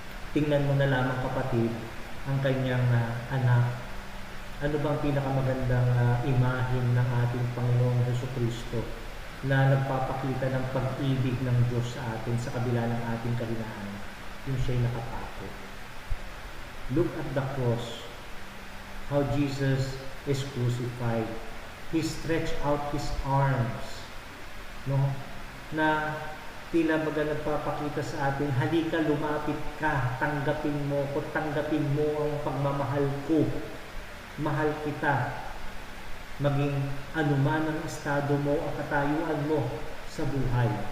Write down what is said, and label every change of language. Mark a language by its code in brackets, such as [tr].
[tl] Tingnan mo na lamang, kapatid, ang kanyang anak. Ano bang pinakamagandang imahin ng ating Panginoong Jesucristo na nagpapakita ng pag-ibig ng Diyos sa atin sa kabila ng ating kahinaan? Yung siya'y nakapako. [en] Look at the cross, how Jesus is crucified. He stretched out His arms, no? [tl] Na tila baga nagpapakita sa atin, halika, lumapit ka, tanggapin mo ko, tanggapin mo ang pagmamahal ko. Mahal kita. Maging anuman ang estado mo at katayuan mo sa buhay.